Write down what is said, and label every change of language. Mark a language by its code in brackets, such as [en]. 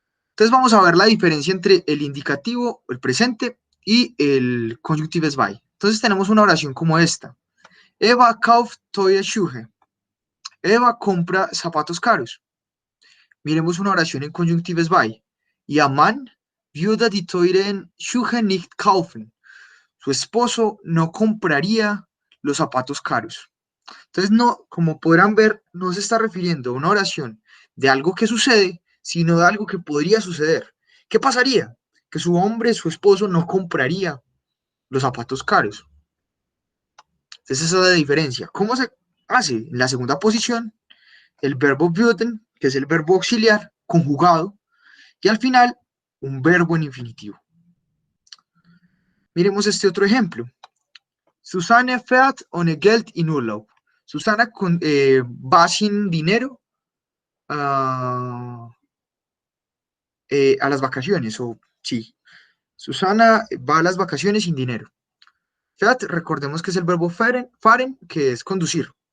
[es] Entonces vamos a ver la diferencia entre el indicativo, el presente, y el conjunctives by. Entonces tenemos una oración como esta. [de] Eva kauft teure Schuhe. [es] Eva compra zapatos caros. Miremos una oración en conjunctives by. [de] Ihr Mann würde die teuren Schuhe nicht kaufen. [es] Su esposo no compraría los zapatos caros. Entonces, no, como podrán ver, no se está refiriendo a una oración de algo que sucede, sino de algo que podría suceder. ¿Qué pasaría? Que su hombre, su esposo, no compraría los zapatos caros. Entonces, esa es la diferencia. ¿Cómo se hace? En la segunda posición, el verbo würden, que es el verbo auxiliar, conjugado, y al final, un verbo en infinitivo. Miremos este otro ejemplo. [de] Susanne fährt ohne Geld in Urlaub. [es] Susana va sin dinero a, a las vacaciones, o sí. Susana va a las vacaciones sin dinero. Fährt, recordemos que es el verbo fahren, que es conducir.